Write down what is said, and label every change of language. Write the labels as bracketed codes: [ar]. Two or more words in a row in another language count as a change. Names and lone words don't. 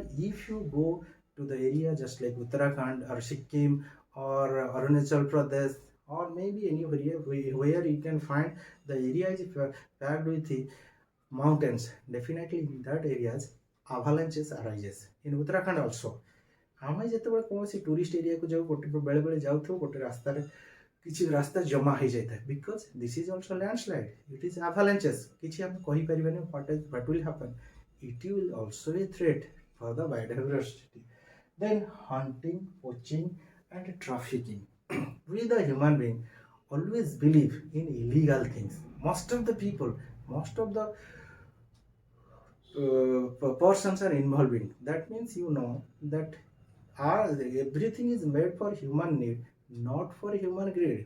[en] If you go to the area just like Uttarakhand or Sikkim or Arunachal Pradesh, or maybe anywhere where you can find the area is packed with the mountains, definitely in that areas avalanches arises. In Uttarakhand also, [or] ଆମେ ଯେତେବେଳେ କୌଣସି [en] tourist areaକୁ [or] ଯାଉ, ଗୋଟେ ବେଳେବେଳେ ଯାଉଥିବୁ, ଗୋଟେ ରାସ୍ତାରେ କିଛି ରାସ୍ତା ଜମା ହେଇଯାଇଥାଏ, [en] because this is also landslide, it is avalanches, [or] କିଛି ଆମେ କହିପାରିବାନି [en] what will happen, it will also a threat for the biodiversity. Then hunting, poaching, and trafficking. We the human being always believe in illegal things. Most of the people, most of the persons are involved in. That means you know that everything is made for human need, not for human greed.